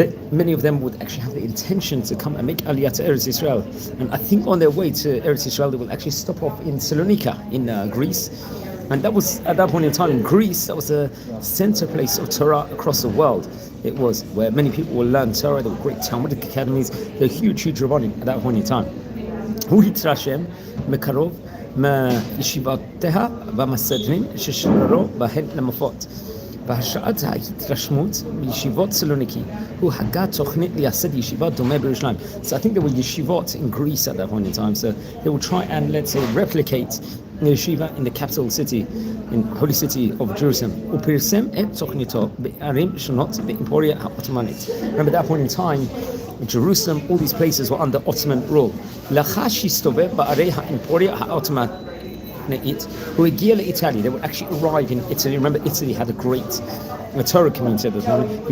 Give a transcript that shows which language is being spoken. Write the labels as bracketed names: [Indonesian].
[English] Many of them would actually have the intention to come and make Aliyah to Eretz Israel, and I think on their way to Eretz Israel they will actually stop off in Salonika in Greece, and that was at that point in time in Greece. That was the center place of Torah across the world. It was where many people will learn Torah. There were great Talmudic academies. There were huge rabbonim at that point in time. [Hebrew] הוא התרשם מקרוב מישיבותיה והמסדרים ששררו בהן למפות. בהשראת ההתרשמות בישיבות סלוניקי הוא הגה תוכנית לייסד ישיבה דומה בירושלים. [English] So I think there were yeshivot in Greece at that point in time, so they would try and, let's say, replicate the yeshiva in the capital city, in holy city of Jerusalem. [Hebrew] ופרסם את תוכניתו בערים שונות באימפריה העות'מאנית. [English] Remember that point in time, Jerusalem, all these places were under Ottoman rule. [Hebrew] לאחר שהסתובב בערי האימפריה העות'מאנית, [English] who again Italy, they would actually arrive in Italy. Remember, Italy had a great Torah community at the time.